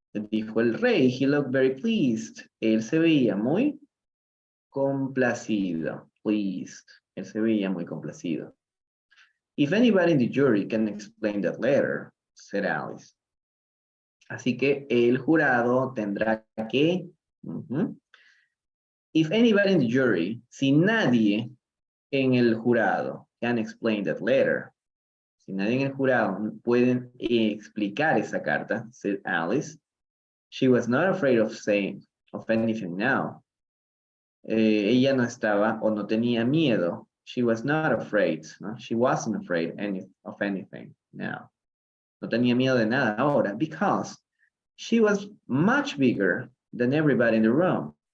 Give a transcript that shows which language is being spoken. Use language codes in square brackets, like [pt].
[es] Dijo el rey, [en] he looked very pleased. [es] Él se veía muy complacido. Pleased. Él se veía muy complacido. [en] If anybody in the jury can explain that letter, said Alice. [es] Así que el jurado tendrá que... [en] If anybody in the jury, [es] si nadie en el jurado [en] can explain that letter, [es] si nadie en el jurado puede explicar esa carta, [en] said Alice, she was not afraid of saying of anything now. [es] Ella no estaba o no tenía miedo. [en] She was not afraid, ¿no? She wasn't afraid of anything now. [es] No tenía miedo de nada ahora, [en] because she was much bigger than everybody in the room.